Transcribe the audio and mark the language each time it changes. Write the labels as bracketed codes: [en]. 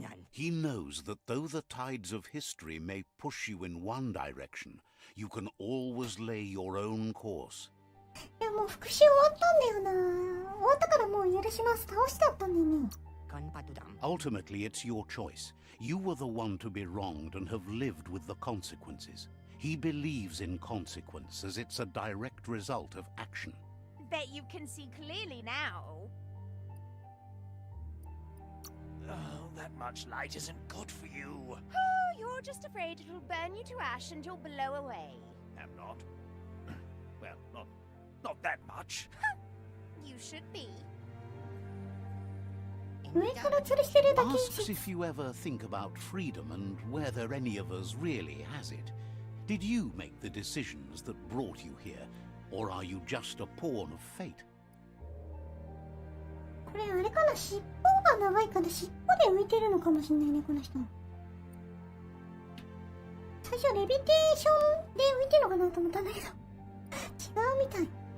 [en] He knows that though the tides of history may push you in one direction, you can always lay your own course. [ja] いや、もう復讐終わったんだよな。終わったからもう許します。倒しちゃったんだよね。 [en] Ultimately, it's your choice. You were the one to be wronged and have lived with the consequences. He believes in consequence as it's a direct result of action. Bet you can see clearly now. Oh, that much light isn't good for you. Oh, you're just afraid it'll burn you to ash and you'll blow away. Am not. Well, not that much. You should be. [ja] 上から吊るしてるだけ [en] Asks if you ever think about freedom and whether any of us really has it. Did you make the decisions that brought you here, or are you just a pawn of fate? [ja] これあれかな、尻尾が長いから尻尾で浮いてるのかもしれないね、この人。最初レビテーションで浮いてるのかなと思ったんだけど違うみたい。